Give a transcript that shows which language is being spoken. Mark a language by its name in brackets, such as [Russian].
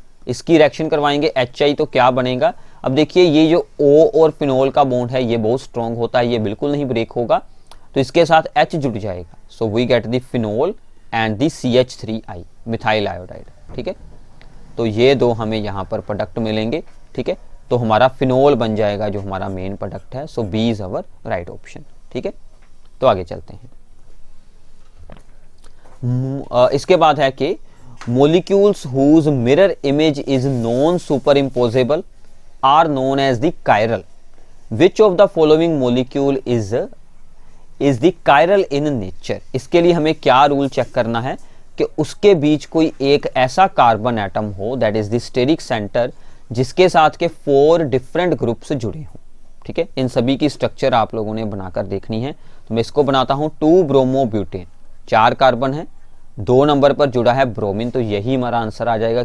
[Hindi] इसकी रिएक्शन करवाएंगे HI तो क्या बनेगा? अब देखिए ये जो O और फिनोल का बॉन्ड है ये बहुत स्ट्रॉन्ग होता है, ये बिल्कुल नहीं ब्रेक होगा, तो इसके साथ H जुड़ जाएगा। [English] So we get the phenol and the CH3I methyl iodide. [Hindi] ठीक है, तो ये दो हमें यहाँ पर प्रोडक्ट मिलेंगे। ठीक है, तो हमारा फिनोल बन जाएगा जो हमारा मेन प्रोडक्ट है। [English] So B is our right option. [Hindi] ठीक है, तो आगे चलते हैं। इसके बाद है कि [English] molecules whose mirror image is non superimposable are known as the chiral. Which of the following molecule is the chiral in nature? [Hindi] इसके लिए हमें क्या रूल चेक करना है कि उसके बीच कोई एक ऐसा कार्बन एटम हो [English] that is the steric centre [Hindi] जिसके साथ के 4 डिफरेंट ग्रुप्स जुड़े हों। ठीक है, इन सभी की स्ट्रक्चर आप लोगों ने बनाकर देखनी है। तो मैं इसको बनाता हूं 2 ब्रोमोब्यूटेन, 4 कार्बन है, 2 नंबर पर जुड़ा है ब्रोमीन, तो यही हमारा आंसर आ जाएगा।